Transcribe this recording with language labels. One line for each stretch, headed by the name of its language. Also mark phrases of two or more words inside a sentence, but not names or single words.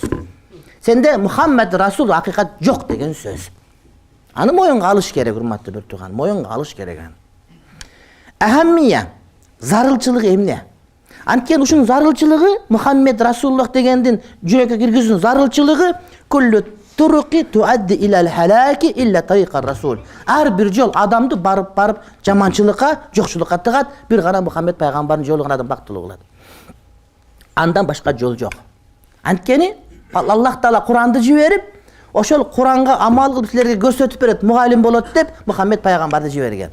Kyrgyz: Сенде Мухаммед Расул акыйкат жок деген сөз. Аны моюнга алыш керек, урматтуу бир тууган, моюнга алыш керек. Ахаммия зарылчылыгы эмне? Анткени ушунун зарылчылыгы Мухаммед Расулуллах дегендин жүрөккө киргизүүнүн зарылчылыгы
Arabic: كل الطرق تؤدي إلى الهلاك إلا طريق الرسول.
Kyrgyz: Ар бир жол адамды барып жаманчылыкка, жокчулукка тыгат, бир гана Мухаммед пайгамбардын жолу гана адам бактылуу кылат. Андан башка жол жок. Анткени Аллах Таала Куранды жиберип, ошол Куранга амал кылып силерге көрсөтүп берет, мугалим болот деп Мухаммед пайгамбарды жиберген.